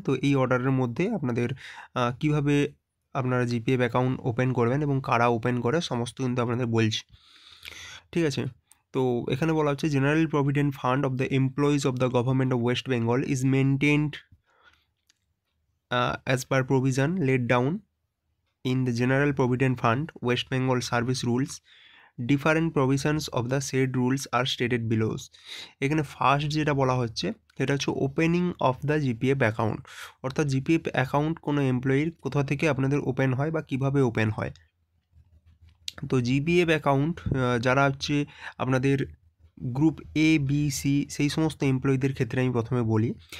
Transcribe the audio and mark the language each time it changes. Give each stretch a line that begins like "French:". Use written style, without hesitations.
Bangla: তো এই অর্ডারের মধ্যে আপনাদের কিভাবে আপনারা জিপিএফ অ্যাকাউন্ট ওপেন করবেন এবং কারা ওপেন করে, সমস্ত কিন্তু আপনাদের বলছি, ঠিক আছে? তো এখানে বলা হচ্ছে,
English: General provident fund of the employees of the government of West Bengal is maintained as per provision laid down in the General Provident Fund West Bengal Service Rules. Different provisions of the said rules are stated below.
Bangla: এখানে first যেটা বলা হচ্ছে সেটা হচ্ছে
English: Opening of the GPF account.
Bangla: অর্থাৎ GPF account কোনো এমপ্লয়ির কোথা থেকে আপনাদের ওপেন হয় বা কিভাবে ওপেন হয়। তো জিপিএফ অ্যাকাউন্ট যারা হচ্ছে আপনাদের গ্রুপ এ বি সি, সেই সমস্ত এমপ্লয়ীদের ক্ষেত্রে আমি প্রথমে বলি।